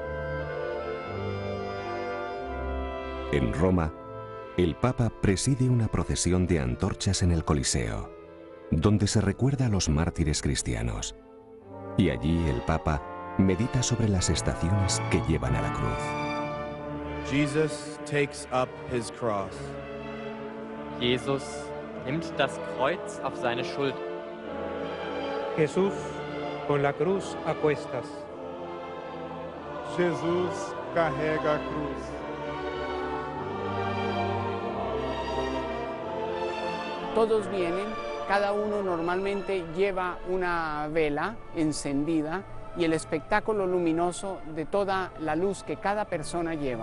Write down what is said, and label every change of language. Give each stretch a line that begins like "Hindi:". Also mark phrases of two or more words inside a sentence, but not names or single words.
Spanish: En Roma, el Papa preside una procesión de antorchas en el Coliseo, donde se recuerda a los mártires cristianos. Y allí el Papa medita sobre las estaciones que llevan a la cruz.
English: Jesus takes up his cross.
German: Jesus nimmt das Kreuz auf seine Schulter.
Spanish: Jesús con la cruz a cuestas.
Portuguese: Jesus carrega a cruz.
Spanish: Todos vienen, cada uno normalmente lleva una vela encendida y el espectáculo luminoso de toda la luz que cada persona lleva.